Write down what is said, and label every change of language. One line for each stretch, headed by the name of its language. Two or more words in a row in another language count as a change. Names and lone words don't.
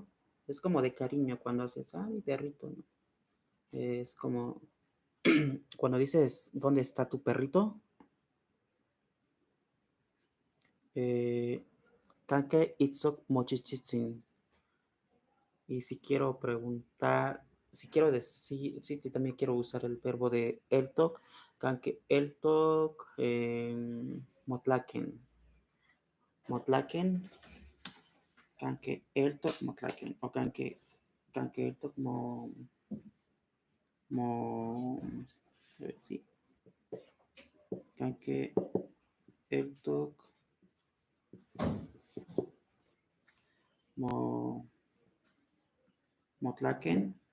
Spanish: Es como de cariño cuando haces, mi perrito, ¿no? Es como cuando dices, ¿dónde está tu perrito?
Nahuatl languages: Kanke Itzok Mochichitzin.
Spanish: Y si quiero preguntar, si quiero decir, sí, también quiero usar el verbo de eltok,
Nahuatl languages: Kanke Eltok Motlaken. Motlaken, Kanke Eltok Motlaken. O Kanke Eltok
Spanish: a ver, sí.
Nahuatl languages: Kanke Eltok Motlaken.